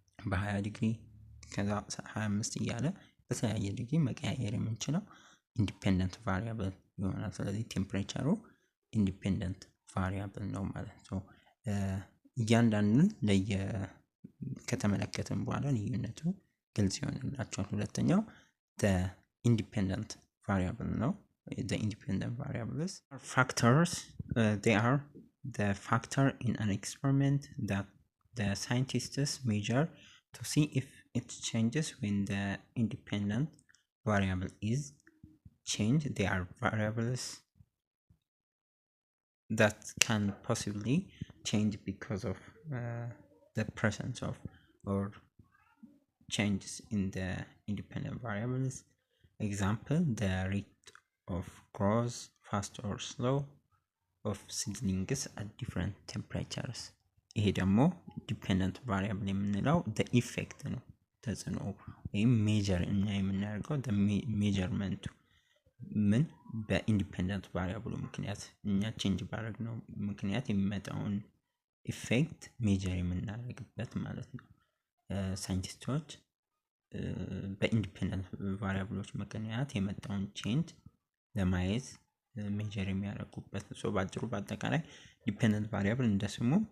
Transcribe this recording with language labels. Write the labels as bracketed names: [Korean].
[Amharic] በ20 ዲግሪ ከዛ 25 እያለ በተለያየ ዲግሪ መቀያየር የምንችለው ኢንዲፔንደንት ቫሪያብል ይሆናል። ስለዚህ ቴምፕሬቸሩ ኢንዲፔንደንት ቫሪያብል ነው ማለት ነው። እያንዳንዱን ከተመለከትን በኋላ ልዩነቱ ግልጽ ይሆንላችኋል። ሁለተኛው ኢንዲፔንደንት ቫሪያብል ነው። [English] the independent variables are factors. They are the factor in an experiment that the scientists measure to see if it changes when the independent variable is changed. They are variables that can possibly change because of the presence of or changes in the independent variables. Example, the rate of growth, fast or slow, of seedlings at different temperatures. [Amharic] ይሄ ደግሞ ዲፔንደንት ቫሪያብል የምንለው [English] the effect [Amharic] ነው፣ ተጽዕኖ ወይም ሜጀር እና የምናደርገው ሜጀርመንቱ ምን በኢንዲፔንደንት ቫሪያብሉ ምክንያት እኛ ቼንጅ ባደረግነው ምክንያት የሚመጣውን ኢፌክት ሜጀር የምናደርግበት ማለት ነው። ሳይንቲስቶች በኢንዲፔንደንት ቫሪያብሎች ምክንያት የመጣውን ቼንጅ ለማየት ሜጀር የሚያደርጉበት ነው። ባጭሩ በአጠቃላይ ዲፔንደንት ቫሪያብል እንደስሙ